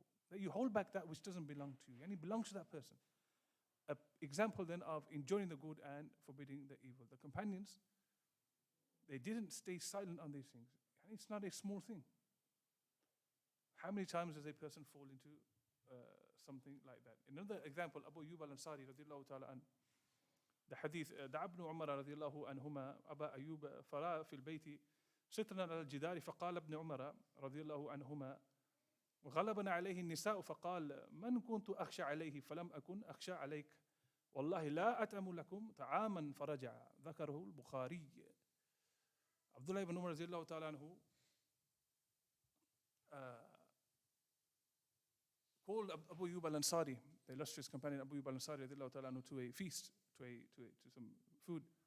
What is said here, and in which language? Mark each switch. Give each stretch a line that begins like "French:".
English: That you hold back that which doesn't belong to you, and it belongs to that person. An example then of enjoining the good and forbidding the evil. The companions, they didn't stay silent on these things. And it's not a small thing. How many times does a person fall into something like that? Another example, Abu Ayyub al-Ansari radiallahu ta'ala an, the hadith,
Arabic: دعا ابن عمر رضي الله عنهما أبا أيوب فرأى في البيت سترا على الجدار فقال ابن عمر رضي الله عنهما وغلبنا عليه النساء فقال من كنت أخشى عليه فلم أكن أخشى عليك والله لا أتأم لكم طعاما فرجع. ذكره البخاري.
English: Abdullah ibn Umar
Arabic: رضي الله تعالى عنه
English: called Abu Ayyub al-Ansari, the illustrious companion Abu Ayyub al-Ansari رضي الله تعالى عنه, to a feast, to some food.